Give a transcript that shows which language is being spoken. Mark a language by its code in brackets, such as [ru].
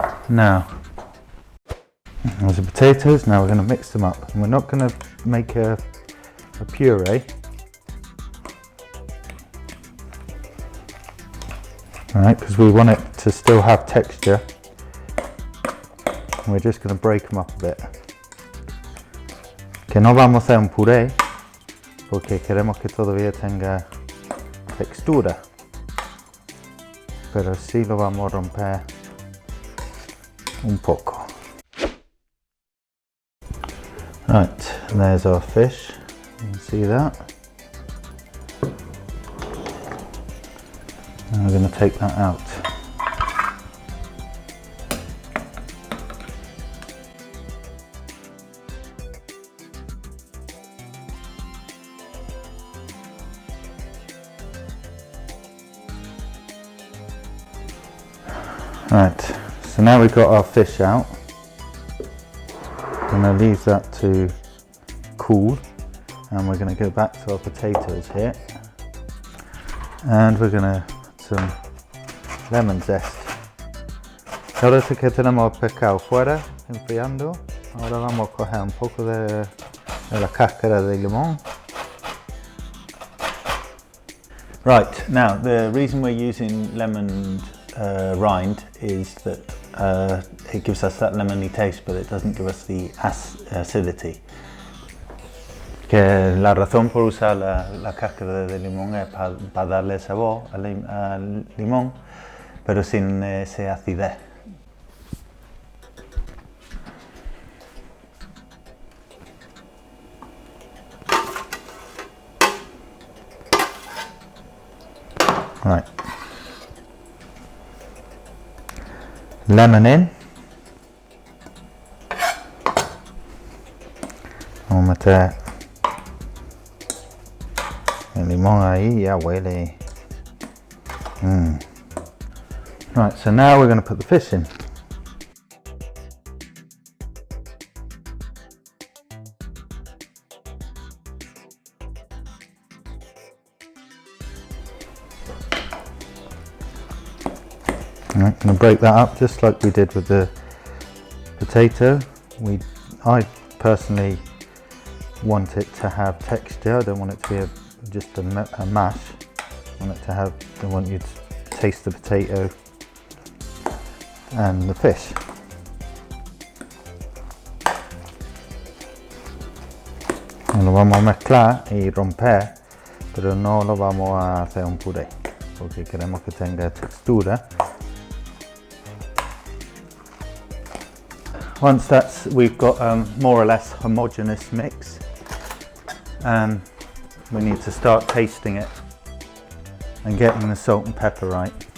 [en] Now, there's the potatoes. Now we're going to mix them up. And we're not going to make a puree. Alright, because we want it to still have texture. And we're just going to break them up a bit. [es] Que no vamos a hacer un puré, porque queremos que todavía tenga textura. Pero sí lo vamos a romper un poco. [en] Right, there's our fish. You can see that. And we're going to take that out. Right, so now we've got our fish out. I'm going to leave that to cool, and we're going to go back to our potatoes here, and we're going to put some lemon zest. [es] Ahora que tenemos el pescado fuera enfriando, ahora vamos a coger un poco de la cáscara de limón. [en] Right, now the reason we're using lemon rind is that it gives us that lemony taste, but it doesn't give us the acidity. [es] Que la razón por usar la cáscara de limón es para darle sabor al limón, pero sin esa acidez. [en] Right. Lemon in. [es] Vamos a meter el limón ahí, ya huele. [en] Right, so now we're going to put the fish in. I'm going to break that up just like we did with the potato. I personally want it to have texture. I don't want it to be just a mash. I want you to taste the potato and the fish. [es] Lo vamos a mezclar y romper, pero no lo vamos a hacer un puré, porque queremos que tenga textura. [en] Once we've got more or less homogeneous mix, we need to start tasting it and getting the salt and pepper right.